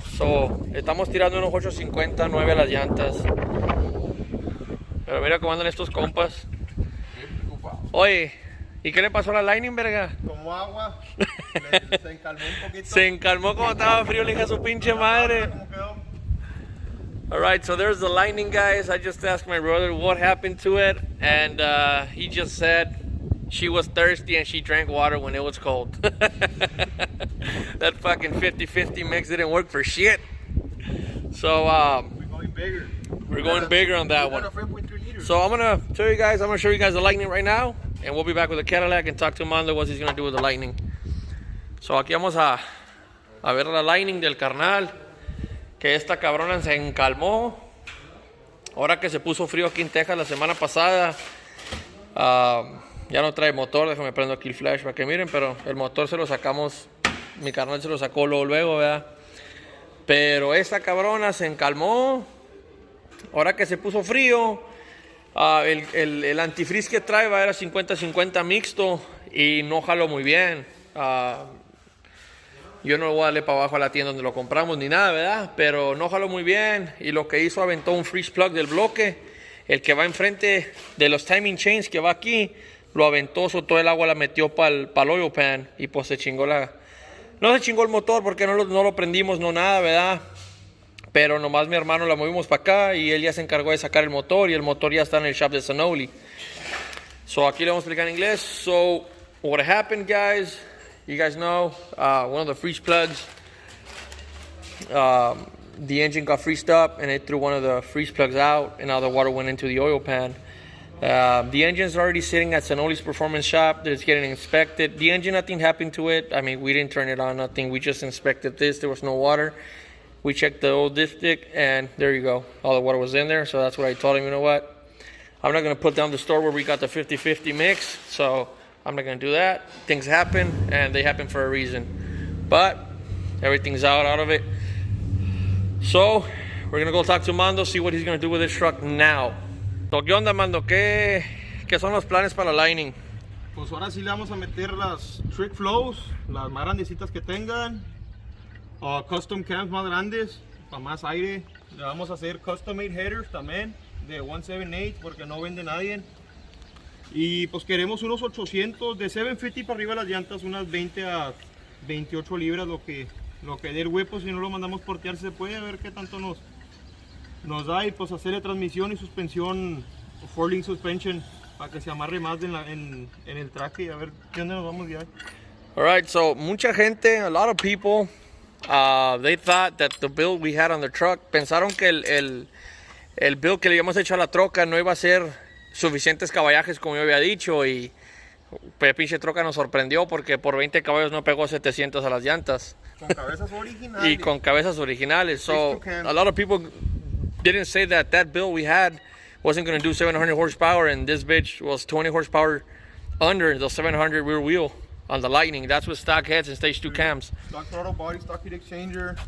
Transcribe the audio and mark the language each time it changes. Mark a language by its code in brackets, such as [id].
[es] So, estamos tirando unos 850, 9 a las llantas. Pero mira cómo andan estos compas. Oye, ¿y qué le pasó a la Lightning, verga? Como agua. Se encalmó un poquito. Se encalmó como estaba frío, le dije a su pinche madre. [en] Alright, so there's the Lightning, guys. I just asked my brother what happened to it, and he just said she was thirsty and she drank water when it was cold. That fucking 50-50 mix didn't work for shit. So we're going bigger. We're going bigger on that one. So I'm gonna show you guys the Lightning right now, and we'll be back with the Cadillac and talk to Mando what he's gonna do with the Lightning. [es] So aquí vamos a ver la Lightning del carnal, que esta cabrona se encalmó. Ahora que se puso frío aquí en Texas la semana pasada, ya no trae motor. Déjame prendo aquí el flash para que miren, pero el motor se lo sacamos, mi carnal se lo sacó luego, ¿verdad? Pero esta cabrona se encalmó. Ahora que se puso frío, el antifreeze que trae era 50-50 mixto y no jaló muy bien. Yo no lo voy a darle para abajo a la tienda donde lo compramos ni nada, ¿verdad? Pero no jaló muy bien y lo que hizo, aventó un freeze plug del bloque, el que va enfrente de los timing chains que va aquí, lo aventó, todo el agua la metió para el oil pan y pues se chingó no se chingó el motor porque no lo prendimos, no nada, ¿verdad? Pero nomás mi hermano la movimos para acá y él ya se encargó de sacar el motor y el motor ya está en el shop de Sonoli. So aquí le vamos a explicar en inglés. [en] So what happened, guys, you guys know, one of the freeze plugs, the engine got freezed up and it threw one of the freeze plugs out and now the water went into the oil pan. The engine's already sitting at Sonoli's performance shop. It's getting inspected. The engine, nothing happened to it. I mean, we didn't turn it on, nothing. We just inspected this. There was no water. We checked the old dipstick and there you go. All the water was in there. So that's what I told him, you know what? I'm not going to put down the store where we got the 50-50 mix. So I'm not going to do that. Things happen and they happen for a reason. But everything's out of it. So we're going to go talk to Mando, see what he's going to do with this truck now. So, [es] ¿qué onda, Mando? ¿Qué son los planes para la Lightning? Pues ahora sí le vamos a meter las trick flows, las más grandecitas que tengan. Custom cams más grandes, para más aire. Le vamos a hacer custom made headers también, de 178, porque no vende nadie. Y pues queremos unos 800, de 750 para arriba las llantas, unas 20 a 28 libras, lo que dé el hueco. Si no lo mandamos portear, se puede, a ver qué tanto nos da. Y pues hacerle transmisión y suspensión, four link suspension, para que se amarre más en el traje y a ver qué onda nos vamos ya. Alright, so mucha gente, [en] a lot of people, they thought that the build we had on the truck, [es] pensaron que el build que le habíamos hecho a la troca no iba a ser suficientes caballajes como yo había dicho, y pues pinche troca nos sorprendió porque por 20 caballos no pegó 700 a las llantas. Con cabezas originales. Y con cabezas originales. [en] So a lot of people didn't say that build we had wasn't going to do 700 horsepower, and this bitch was 20 horsepower under the 700 rear wheel on the Lightning. That's with stock heads and stage 2 cams. Stock throttle body, stock heat exchanger.